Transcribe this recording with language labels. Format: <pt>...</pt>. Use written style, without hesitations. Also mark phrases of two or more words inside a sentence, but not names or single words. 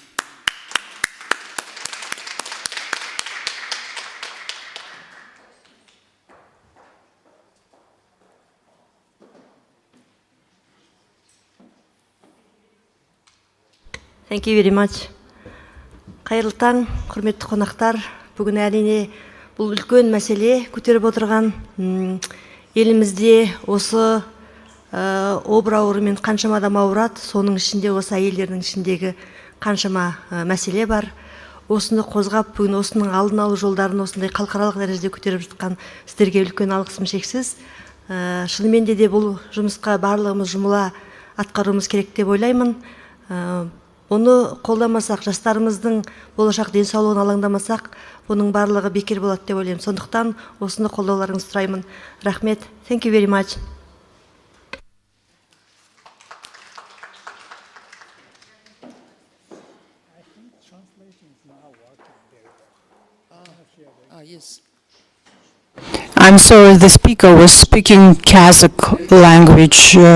<en>Thank you very much.</en> <kk>Қайырлы таң, құрметті қонақтар. Бүгін әрине бұл үлкен мәселе көтеріп отырған. Елімізде осы обыр ауруымен қаншама адам ауырады, соның ішінде осы әйелдердің ішіндегі қаншама мәселе бар. Осыны қозғап, бүгін осының алдын алу жолдарын осындай халықаралық дәрежеде көтеріп жатқан сіздерге үлкен алғысым шексіз. Шынымен де бұл жұмысқа барлығымыз жұмыла атқаруымыз керек деп ойлаймын. Оны қолдамасақ, жастарымыздың болашақ денсаулығын алаңдамасақ, бұның барлығы бекер болады деп ойлаймын. Сондықтан осыны қолдауларыңызды сұраймын. Рахмет.</kk> <en>Thank you very much. Yes. I'm sorry, the speaker was speaking Kazakh language.</en>